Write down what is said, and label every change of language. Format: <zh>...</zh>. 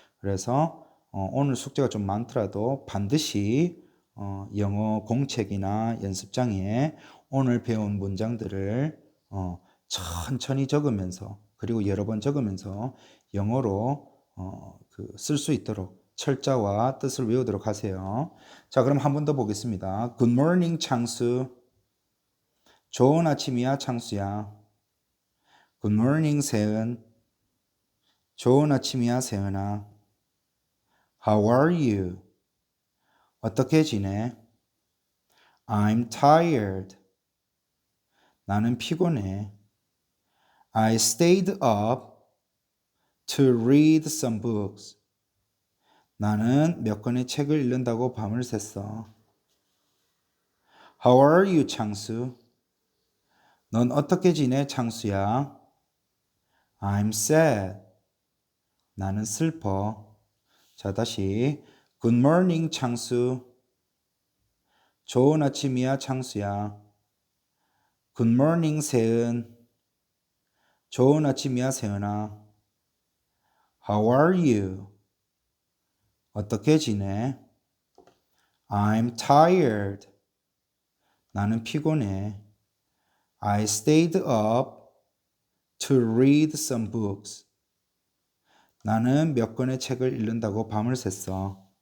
<ko>그래서 오늘 숙제가 좀 많더라도 반드시 영어 공책이나 연습장에 오늘 배운 문장들을 천천히 적으면서 그리고 여러 번 적으면서 영어로 쓸 수 있도록 철자와 뜻을 외우도록 하세요. 자, 그럼 한 번 더 보겠습니다.</ko> <en>Good morning, 창수.</en> <ko>좋은 아침이야, 창수야.</ko> <en>Good morning, 세은.</en> <ko>좋은 아침이야, 세은아.</ko> <en>How are you?</en> <ko>어떻게 지내?</ko> <en>I'm tired.</en> <ko>나는 피곤해.</ko> <en>I stayed up to read some books.</en> <ko>나는 몇 권의 책을 읽는다고 밤을 샜어.</ko> <en>How are you, 창수?</en> <ko>넌 어떻게 지내, 창수야?</ko> <en>I'm sad.</en> <ko>나는 슬퍼. 자, 다시.</ko> <en>Good morning, 창수.</en> <ko>좋은 아침이야, 창수야.</ko> <en>Good morning, 세은.</en> <ko>좋은 아침이야, 세은아.</ko> <en>How are you?</en> <ko>어떻게 지내?</ko> <en>I'm tired.</en> <ko>나는 피곤해.</ko> <en>I stayed up to read some books.</en> <ko>나는 몇 권의 책을 읽는다고 밤을 샜어.</ko>